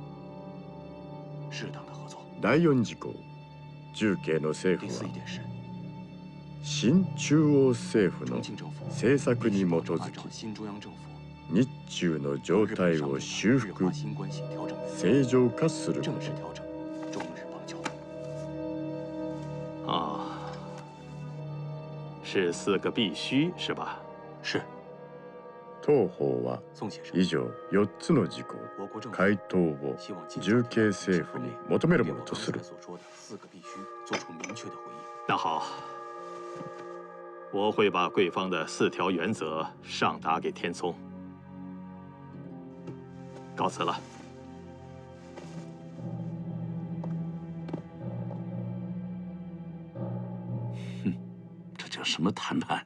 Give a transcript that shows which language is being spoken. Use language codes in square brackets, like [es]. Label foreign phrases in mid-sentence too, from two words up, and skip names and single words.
[ja] 第四事項、重慶の政府は新中央政府の政策に基づき日中の状態を修復正常化すること。 [zh] 啊，是4个必须是吧？是。 [ja] 当方は以上4つの事項、回答を重慶政府に求めるものとする。 [zh] 那好，我会把贵方的4条原则上达给天聪。告辞了。哼，这叫什么谈判？